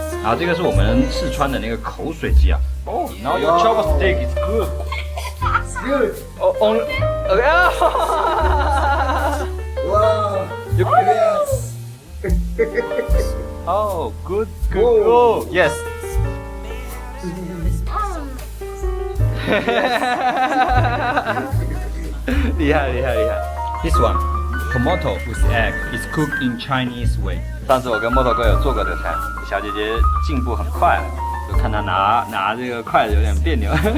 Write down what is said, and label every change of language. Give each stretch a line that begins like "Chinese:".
Chinese: 然后这个是我们四川的那个口水鸡啊。
English: Oh, now your chopstick is good. Good. Oh, only. Wow. You Yes. Oh, good. Whoa. Oh, yes.
Chinese: 厉害。
English: This one, tomato with egg, is cooked in Chinese way.
Chinese: 上次我跟木头哥有做过这个菜，小姐姐进步很快，就看她拿这个筷子有点别扭。